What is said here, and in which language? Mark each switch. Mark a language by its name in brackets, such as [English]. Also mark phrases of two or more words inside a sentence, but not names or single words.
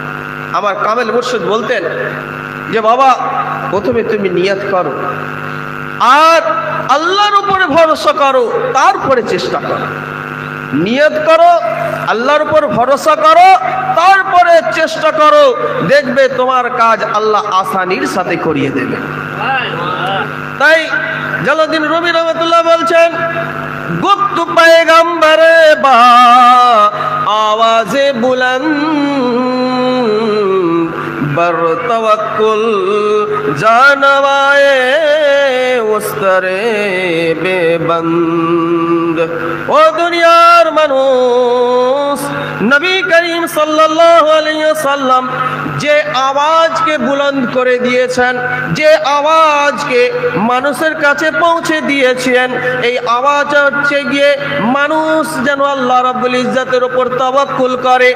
[Bangla] আমার কামেল মুর্শিদ বলতেন যে বাবা, প্রথমে তুমি নিয়ত করো আর আল্লাহর উপরে ভরসা করো, তারপরে চেষ্টা করো। নিয়ত করো, আল্লাহর উপর ভরসা করো, তারপরে চেষ্টা করো, দেখবে তোমার কাজ আল্লাহ আসানির সাথে করিয়ে দেবে। তাই জালালউদ্দিন রুমি রহমাতুল্লাহ বলছেন, [Persian] گفت پیغمبر با آواز بلند بر توکل زانوی اشتر ببند. [Bangla] ও দুনিয়ার মানুষ, নবী করিম [Arabic] صلى الله عليه وسلم [Bangla] যে আওয়াজকে বুলন্দ করে দিয়েছেন, যে আওয়াজকে মানুষের কাছে পৌঁছে দিয়েছেন, এই আওয়াজ হচ্ছে গিয়ে মানুষ যেন আল্লাহ রাব্বুল ইজ্জতের উপর তাওয়াক্কুল করে।